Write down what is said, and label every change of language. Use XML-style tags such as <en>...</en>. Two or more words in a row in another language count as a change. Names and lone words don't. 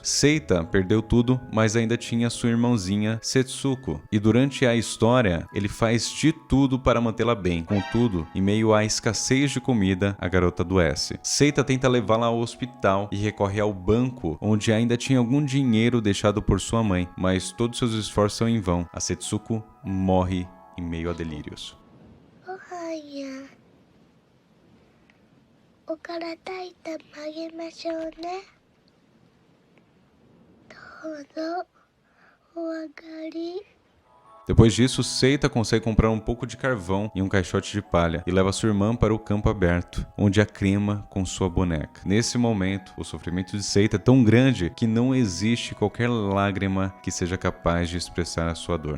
<pt>Seita perdeu tudo, mas ainda tinha sua irmãzinha Setsuko, e durante a história ele faz de tudo para mantê-la bem. Contudo, em meio à escassez de comida, a garota adoece. Seita tenta levá-la ao hospital e recorre ao banco, onde ainda tinha algum dinheiro deixado por sua mãe, mas todos seus esforços são em vão. A Setsuko morre em meio a delírios.</pt> <ja>おから炊いてあげましょうね。どうぞお上がり。</ja> <pt>Depois disso, Seita consegue comprar um pouco de carvão e um caixote de palha e leva sua irmã para o campo aberto, onde a crema com sua boneca. Nesse momento, o sofrimento de Seita é tão grande que não existe qualquer lágrima que seja capaz de expressar a sua dor.</pt>